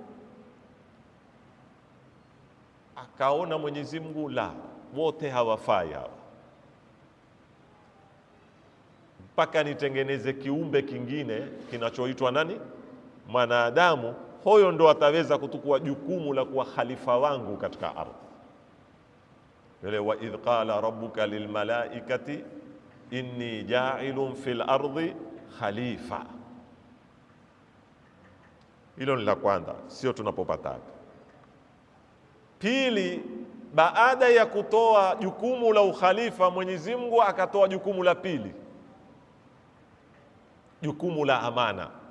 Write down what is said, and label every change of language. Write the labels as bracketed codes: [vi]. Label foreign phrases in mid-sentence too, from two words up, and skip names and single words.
[sw] Akaona Mwenyezi Mungu, la, wote hawafai hawa, mpaka nitengeneze kiumbe kingine kinachoitwa nani? Mwanadamu. Huyo ndo ataweza kutukua jukumu la kuwa khalifa wangu katika ardhi. [ar] Yule وإذ قال ربك للملائكة إني جاعل في الأرض خليفة. [sw] Hilo ni la kwanza, sio tunapopata. Pili, baada ya kutoa jukumu la ukhalifa, Mwenyezi Mungu akatoa jukumu la pili, jukumu la amana.